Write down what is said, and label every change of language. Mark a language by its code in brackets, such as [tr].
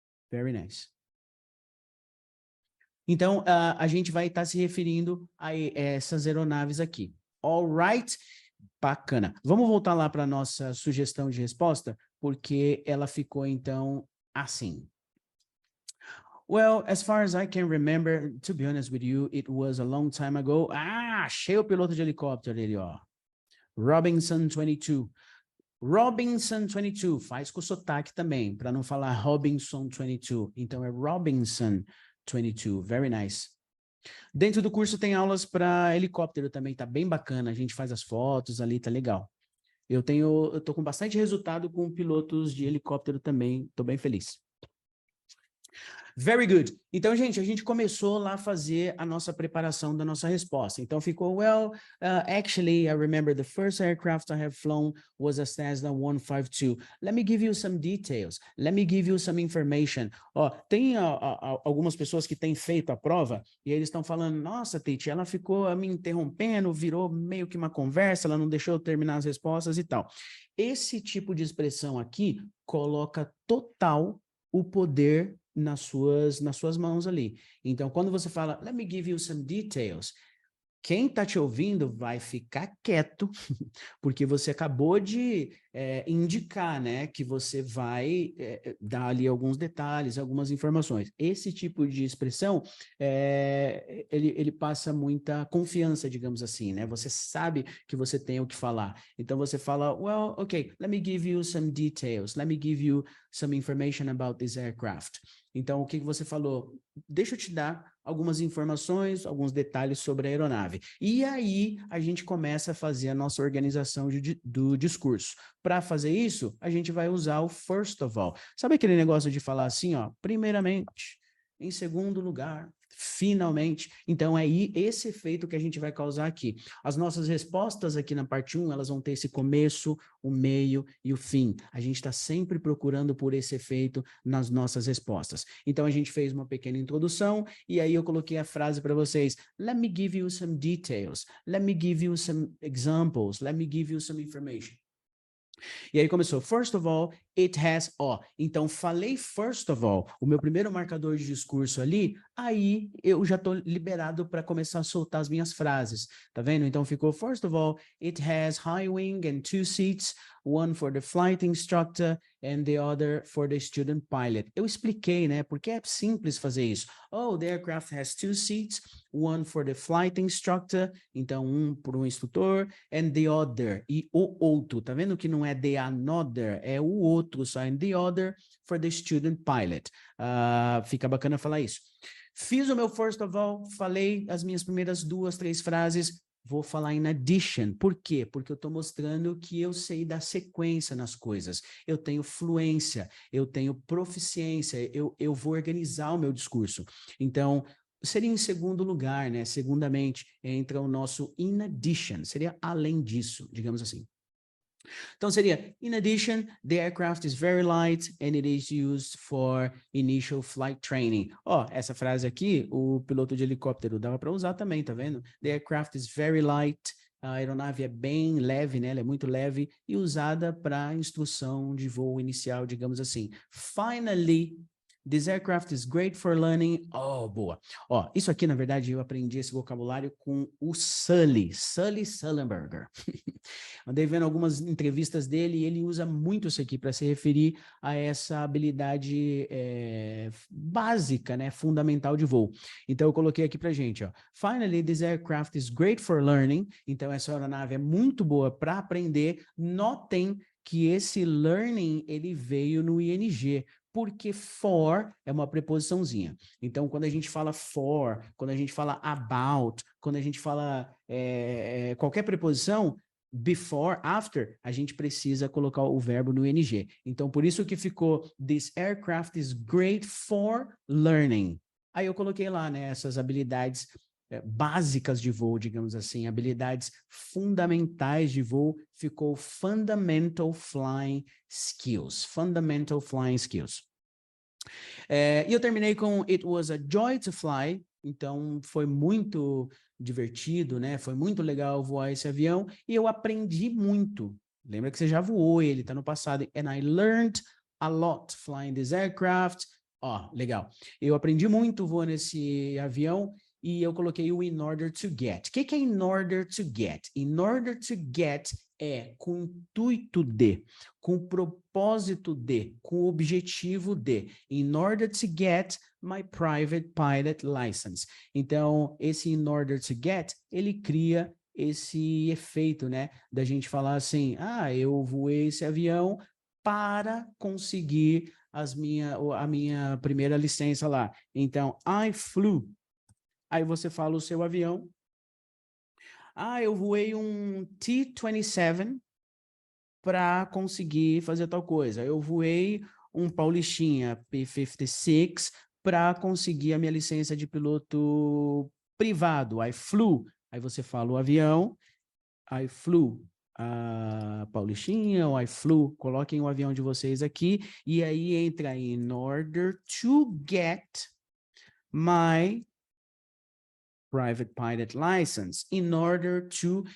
[en] Very nice. [pt] Então, a gente vai estar se referindo a essas aeronaves aqui. [en] All right? [pt] Bacana. Vamos voltar lá para a nossa sugestão de resposta, porque ela ficou, então, assim. [en] Well, as far as I can remember, to be honest with you, it was a long time ago. [pt] Ah, achei o piloto de helicóptero dele, ó. Robinson 22. Robinson 22, faz com sotaque também, para não falar Robinson 22. Então é Robinson 22, [en] very nice. [pt] Dentro do curso tem aulas para helicóptero também, tá bem bacana. A gente faz as fotos ali, tá legal. Eu tô com bastante resultado com pilotos de helicóptero também, tô bem feliz. [en] Very good. [pt] Então, gente, a gente começou lá a fazer a nossa preparação da nossa resposta. Então, ficou, [en] well, actually, I remember the first aircraft I have flown was a Cessna 152. Let me give you some details. Let me give you some information. [pt] Ó, tem algumas pessoas que têm feito a prova e eles estão falando, nossa, Titi, ela ficou me interrompendo, virou meio que uma conversa, ela não deixou eu terminar as respostas e tal. Esse tipo de expressão aqui coloca total o poder nas suas mãos ali. Então, quando você fala, [en] let me give you some details, [pt] quem está te ouvindo vai ficar quieto, porque você acabou de indicar, né, que você vai dar ali alguns detalhes, algumas informações. Esse tipo de expressão, ele passa muita confiança, digamos assim, né? Você sabe que você tem o que falar. Então, você fala, [en] well, okay, let me give you some details, let me give you some information about this aircraft. [pt] Então, o que você falou? Deixa eu te dar algumas informações, alguns detalhes sobre a aeronave. E aí, a gente começa a fazer a nossa organização do discurso. Para fazer isso, a gente vai usar o [en] first of all. [pt] Sabe aquele negócio de falar assim, ó, primeiramente, em segundo lugar, finalmente? Então, é esse efeito que a gente vai causar aqui. As nossas respostas aqui na parte 1, elas vão ter esse começo, o meio e o fim. A gente está sempre procurando por esse efeito nas nossas respostas. Então, a gente fez uma pequena introdução e aí eu coloquei a frase para vocês. [en] Let me give you some details. Let me give you some examples. Let me give you some information. [pt] E aí começou, [en] first of all, it has, [pt] ó. Então, falei [en] first of all, [pt] o meu primeiro marcador de discurso ali, aí eu já estou liberado para começar a soltar as minhas frases, tá vendo? [en] Então, ficou, first of all, it has high wing and 2 seats, one for the flight instructor and the other for the student pilot. [pt] Eu expliquei, né? Porque é simples fazer isso. [en] Oh, the aircraft has 2 seats, one for the flight instructor, [pt] então um para o instrutor, [en] and the other, [pt] e o outro, tá vendo que não é [en] the another, [pt] é o outro, só [en] and the other for the student pilot. [pt] Fica bacana falar isso. Fiz o meu [en] first of all, [pt] falei as minhas primeiras 2, 3 frases, vou falar [en] in addition. [pt] Por quê? Porque eu estou mostrando que eu sei dar sequência nas coisas. Eu tenho fluência, eu tenho proficiência, eu vou organizar o meu discurso. Então, seria em segundo lugar, né? Segundamente, entra o nosso [en] in addition. [pt] Seria além disso, digamos assim. Então seria, [en] in addition, the aircraft is very light and it is used for initial flight training. [pt] Ó, essa frase aqui, o piloto de helicóptero dava para usar também, tá vendo? [en] The aircraft is very light. [pt] A aeronave é bem leve, né? Ela é muito leve e usada para instrução de voo inicial, digamos assim. [en] Finally, this aircraft is great for learning. [pt] Oh, boa. Ó, isso aqui, na verdade, eu aprendi esse vocabulário com o Sully Sullenberger. Andei vendo algumas entrevistas dele e ele usa muito isso aqui para se referir a essa habilidade básica, né, fundamental de voo. Então, eu coloquei aqui para gente, ó. [en] Finally, this aircraft is great for learning. [pt] Então, essa aeronave é muito boa para aprender. Notem que esse learning, ele veio no ING, porque for é uma preposiçãozinha. Então, quando a gente fala for, quando a gente fala about, quando a gente fala qualquer preposição, before, after, a gente precisa colocar o verbo no ING. Então, por isso que ficou, [en] this aircraft is great for learning. [pt] Aí eu coloquei lá, né, essas habilidades básicas de voo, digamos assim, habilidades fundamentais de voo, ficou [en] fundamental flying skills, fundamental flying skills. [pt] E eu terminei com, [en] it was a joy to fly. [pt] Então, foi muito divertido, né? Foi muito legal voar esse avião e eu aprendi muito. Lembra que você já voou ele, tá no passado. [en] And I learned a lot flying this aircraft. [pt] Ó, legal. Eu aprendi muito voando esse avião e eu coloquei o [en] in order to get. [pt] O que é in order to get? In order to get é com intuito de, com propósito de, com objetivo de. [en] In order to get my private pilot license. [pt] Então, esse [en] in order to get, [pt] ele cria esse efeito, né, da gente falar assim, eu voei esse avião para conseguir a minha primeira licença lá. Então, [en] I flew. [pt] Aí você fala o seu avião. Eu voei um T-27 para conseguir fazer tal coisa. Eu voei um Paulistinha P-56 para conseguir a minha licença de piloto privado. [en] I flew. [pt] Aí você fala o avião. [en] I flew a Paulistinha [pt] ou [en] I flew. [pt] Coloquem o avião de vocês aqui. E aí entra [en] in order to get my private pilot license, in order to.